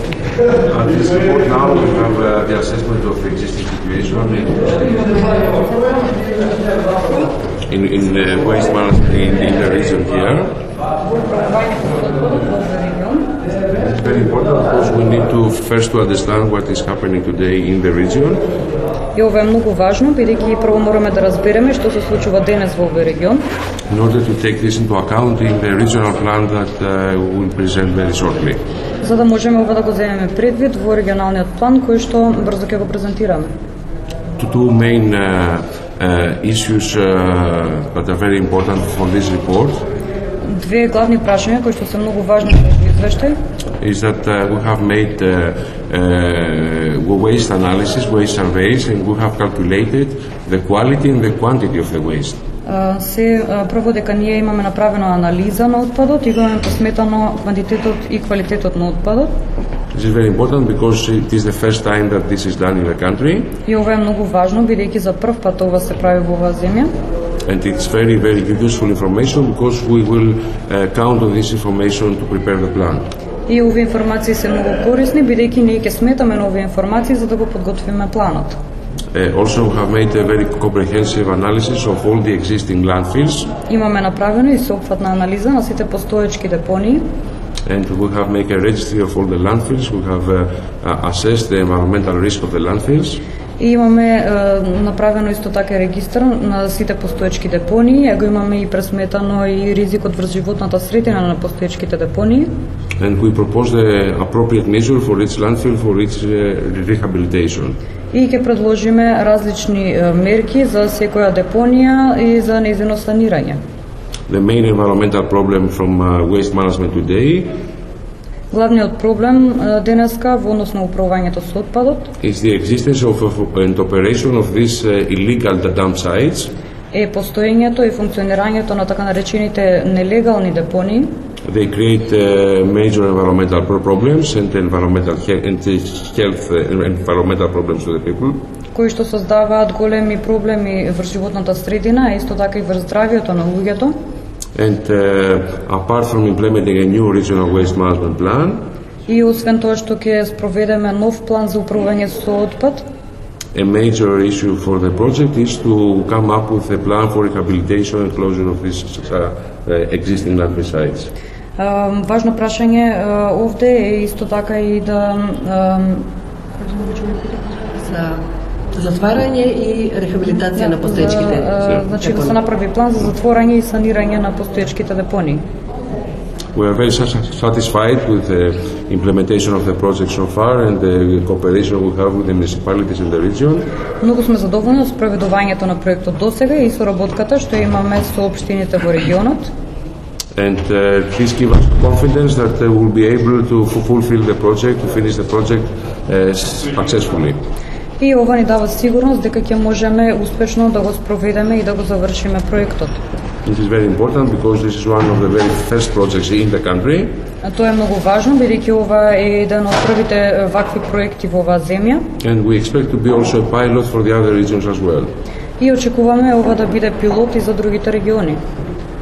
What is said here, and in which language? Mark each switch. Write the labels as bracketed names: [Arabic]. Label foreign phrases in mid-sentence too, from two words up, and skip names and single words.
[English] At this report now we have the assessment of the existing situation in waste management in the region here. It's very important because we need to first to understand what is happening today in the region. [Macedonian] И ова е многу важно, бидејќи прво мораме да разбереме што се случува денес во овој регион. [English] In order to take this into account in the regional plan that we will present very shortly. [Macedonian] За да можеме ова да го земеме предвид во регионалниот план кој што брзо ќе го презентираме. [English] Two main issues that are very important for this report. [Macedonian] Две главни прашања кои што се многу важни за овој извештај [English] is that we have made waste analysis, waste surveys, and we have calculated the quality and the quantity of the waste. [Macedonian] Се прво дека ние имаме направена анализа на отпадот и имаме посметано квантитетот и квалитетот на отпадот. [English] This is very important because it is the first time that this is done in the country. [Macedonian] И ова е многу важно бидејќи за прв пат ова се прави во оваа земја. [English] And it's very, very useful information because we will count on this information to prepare the plan. [Macedonian] И овие информации се многу корисни бидејќи ние ќе сметаме на овие информации за да го подготвиме планот. [English] Also we have made a very comprehensive analysis of all the existing landfills. [Macedonian] Имаме направено и сеопфатна анализа на сите постоечки депонии. [English] And we have made a registry of all the landfills. We have assessed the environmental risk of the landfills. [Macedonian] И имаме направено исто така регистар на сите постоечки депонии, а го имаме и пресметано и ризикот врз животната средина на постоечките депонии. [English] And we propose the appropriate measure for each landfill for its rehabilitation. [Macedonian] И ќе предложиме различни мерки за секоја депонија и за нејзино санирање. [English] The main environmental problem from waste management today [Macedonian] Главниот проблем денеска во однос на управувањето со отпадот [English] is the existence of and operation of these illegal dump sites. [Macedonian] Е постоењето и функционирањето на така наречените нелегални депонии. [English] They create major environmental problems and environmental problems to the people. [Macedonian] Кои што создаваат големи проблеми врз животната средина, а исто така и врз здравието на луѓето. [English] And apart from implementing a new regional waste management plan, [Macedonian] и освен тоа што ќе спроведеме нов план за управување со отпад, [English] a major issue for the project is to come up with a plan for rehabilitation and closure of these existing landfill sites. [Macedonian] Важно прашање овде е исто така и да затварање и рехабилитација на постоечките. Значи да се направи план за затворање и санирање на постоечките депонии. [English] We are very satisfied with the implementation of the project so far and the cooperation we have with the municipalities in the region. [Macedonian] Многу сме задоволни од спроведувањето на проектот досега и соработката што имаме со општините во регионот. [English] And this gives us confidence that we will be able to fulfill the project, to finish the project successfully. [Macedonian] И ова ни дава сигурност дека ќе можеме успешно да го спроведеме и да го завршиме проектот. [English] This is very important because this is one of the very first projects in the country. [Macedonian] Тоа е многу важно бидејќи ова е еден од првите вакви проекти во оваа земја. [English] And we expect to be also a pilot for the other regions as well. [Macedonian] И очекуваме ова да биде пилот и за другите региони.